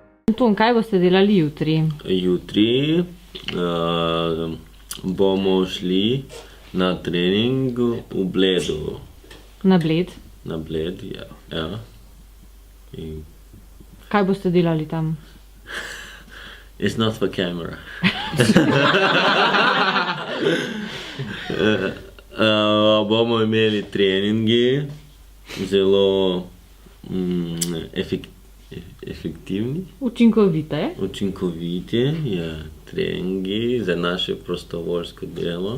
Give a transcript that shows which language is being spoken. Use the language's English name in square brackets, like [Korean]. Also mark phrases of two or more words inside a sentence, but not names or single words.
[Slovenian] Anton, kaj boste delali jutri? Jutri bomo šli na trening v Bledu. Na Bled? Na Bled, ja. In Kaj boste delali tam? [English] it's not for camera. [Slovenian] Bomo imeli treningi, zelo efektivni. Učinkoviti je treningi za naše prostovoljsko delo.